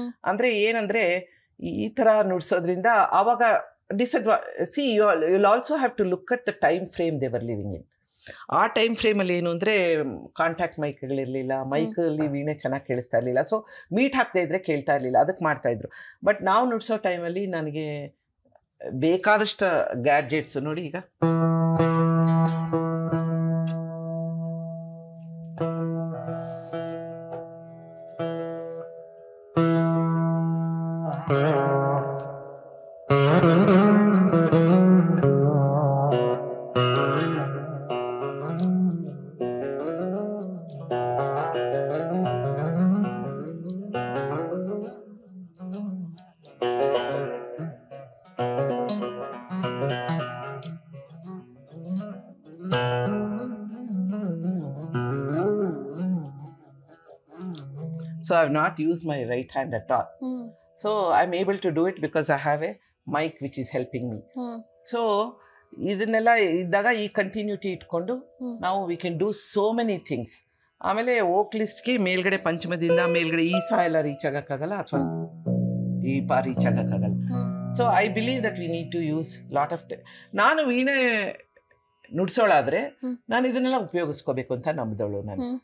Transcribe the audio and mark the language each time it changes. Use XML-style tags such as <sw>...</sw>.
<kn>ಅಂದ್ರೆ ಏನಂದ್ರೆ ಈ ತರ ನುಡ್ಸೋದ್ರಿಂದ ಆವಾಗ</kn> <en>See you also have to look at the time frame they were living in.</en> <kn>ಆ ಟೈಮ್ ಫ್ರೇಮಲ್ಲಿ ಏನು ಅಂದರೆ ಕಾಂಟ್ಯಾಕ್ಟ್ ಮೈಕ್ಗಳಿರಲಿಲ್ಲ, ಮೈಕಲ್ಲಿ ವೀಣೆ ಚೆನ್ನಾಗಿ ಕೇಳಿಸ್ತಾ ಇರಲಿಲ್ಲ, ಸೊ ಮೀಟ್ ಹಾಕದೇ ಇದ್ದರೆ ಕೇಳ್ತಾ ಇರಲಿಲ್ಲ, ಅದಕ್ಕೆ ಮಾಡ್ತಾಯಿದ್ರು. ಬಟ್ ನಾವು ನುಡ್ಸೋ ಟೈಮಲ್ಲಿ ನನಗೆ ಬೇಕಾದಷ್ಟು ಗ್ಯಾಡ್ಜೆಟ್ಸು ನೋಡಿ, ಈಗ</kn> <en>so I have not used my right hand at all. So I'm able to do it because I have a mic which is helping me. So</en> <kn>ಇದನ್ನೆಲ್ಲ ಇದ್ದಾಗ ಈ ಕಂಟಿನ್ಯೂಟಿ ಇಟ್ಕೊಂಡು ನಾವು</kn> <en>We can do so many things.</en> <kn>ಆಮೇಲೆ ವೋಕಲಿಸ್ಟ್ಗೆ ಮೇಲ್ಗಡೆ ಪಂಚಮದಿಂದ ಮೇಲ್ಗಡೆ ಈ ಸಹ ಎಲ್ಲ ರೀಚ್ ಆಗೋಕ್ಕಾಗಲ್ಲ, ಅಥವಾ ಈ ಪಾ reach ಆಗೋಕ್ಕಾಗಲ್ಲ.</kn> <en>so I believe that we need to use lot of</en> <kn>ನಾನು ವೀಣೆ ನುಡ್ಸೋಳಾದ್ರೆ ನಾನು ಇದನ್ನೆಲ್ಲ ಉಪಯೋಗಿಸ್ಕೋಬೇಕು ಅಂತ ನಂಬಿದವಳು ನಾನು.</kn>